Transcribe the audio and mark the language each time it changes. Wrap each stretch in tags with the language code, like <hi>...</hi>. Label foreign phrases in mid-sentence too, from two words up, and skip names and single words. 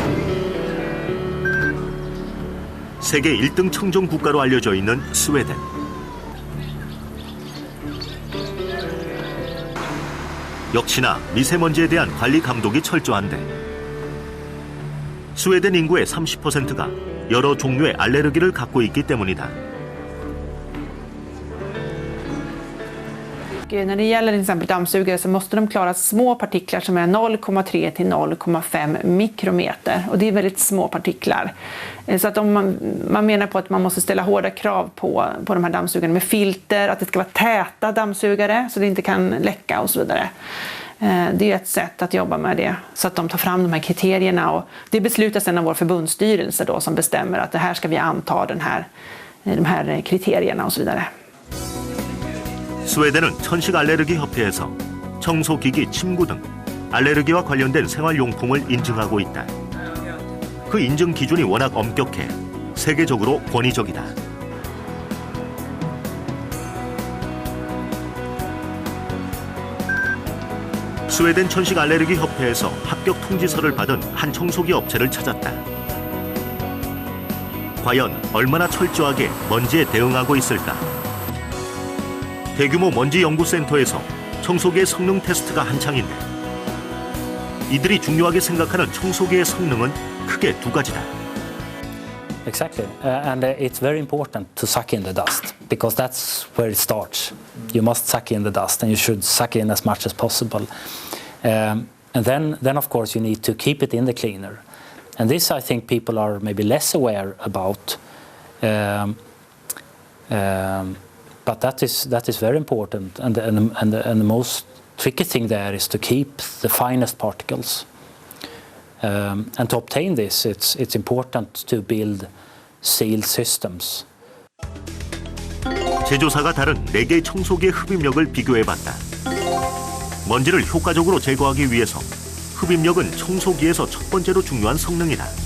<ko>세계 1등 청정 국가로 알려져 있는 스웨덴. 역시나 미세먼지에 대한 관리 감독이 철저한데 스웨덴 인구의 30%가 여러 종류의 알레르기를 갖고 있기 때문이다.</ko> <sv>När det gäller till exempel dammsugare så måste de klara små partiklar som är 0,3 till 0,5 mikrometer. Och det är väldigt små partiklar. Så att om man menar på att man måste ställa hårda krav på de här dammsugarna med filter, att det ska vara täta dammsugare så det inte kan läcka och så vidare. Det är ett sätt att jobba med det så att de tar fram de här kriterierna och det beslutas sedan av vår förbundsstyrelse då som bestämmer att det här ska vi anta de här kriterierna och så vidare.</sv> <ko>스웨덴은 천식 알레르기 협회에서 청소기기, 침구 등 알레르기와 관련된 생활용품을 인증하고 있다. 그 인증 기준이 워낙 엄격해 세계적으로 권위적이다. 스웨덴 천식 알레르기 협회에서 합격 통지서를 받은 한 청소기 업체를 찾았다. 과연 얼마나 철저하게 먼지에 대응하고 있을까? 대규모 먼지 연구센터에서 청소기의 성능 테스트가 한창인데 이들이 중요하게 생각하는 청소기의 성능은 크게 두 가지다.</ko> <en>Exactly, and it's very important to suck in the dust because that's where it starts. You must suck in the dust, and you should suck in as much as possible. And then of course you need to keep it in the cleaner. And this I think people are maybe less aware about. But that is very important, and the most tricky thing there is to keep the finest particles. And to obtain this, it's important to build sealed systems.</en> <ko>제조사가 다른 4개의 청소기의 흡입력을 비교해봤다. 먼지를 효과적으로 제거하기 위해서 흡입력은 청소기에서 첫 번째로 중요한 성능이다.</ko>